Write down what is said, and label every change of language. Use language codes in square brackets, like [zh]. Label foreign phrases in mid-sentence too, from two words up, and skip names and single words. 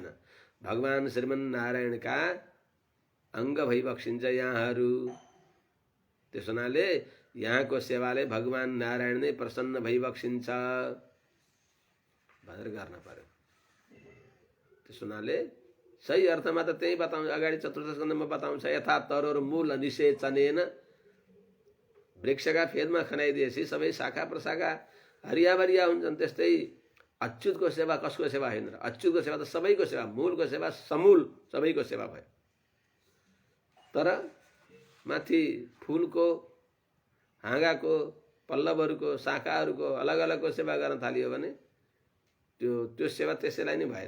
[ne] भगवान श्रीमन्नारायणका अङ्ग भइबक्सिन्छ यहाँहरू। त्यसो हुनाले यहाँको सेवाले भगवान नारायण नै प्रसन्न भइबक्सिन्छ भनेर गर्न पर्यो। त्यसो हुनाले सही अर्थमा त त्यही बताउँछ, अगाडि चतुर्थ स्कन्धमा बताउँछ, [sa] यथा तरोर मूल निषेचनेन, [ne] वृक्षका फेदमा खनाइदिएपछि सबै शाखा प्रशाखा हरियाभरिया हुन्छन्। त्यस्तै अच्युतको सेवा कसको सेवा होइन र? अच्युतको सेवा त सबैको सेवा, मूलको सेवा समूल सबैको सेवा भयो। तर माथि फुलको, हाँगाको, पल्लवहरूको, शाखाहरूको अलग अलगको सेवा गर्न थालियो भने त्यो सेवा त्यसैलाई नै भएन।